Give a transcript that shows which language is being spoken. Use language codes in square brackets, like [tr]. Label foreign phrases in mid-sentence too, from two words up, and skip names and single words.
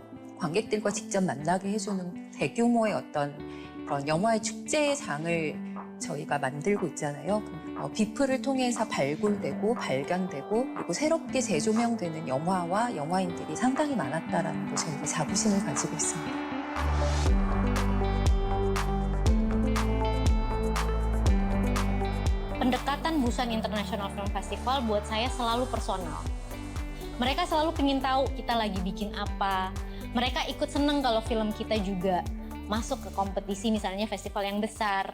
[ko] 관객들과 직접 만나게 해주는 대규모의 어떤 그런 영화의 축제의 장을 저희가 만들고 있잖아요. 비프를 통해서 발굴되고 발견되고 그리고 새롭게 재조명되는 영화와 영화인들이 상당히 많았다라는 거 저희가 자부심을 가지고 있습니다. [id] Pendekatan Busan International Film Festival buat saya selalu personal. Mereka selalu pengen tahu kita lagi bikin apa. Mereka ikut seneng kalau film kita juga masuk ke kompetisi misalnya festival yang besar.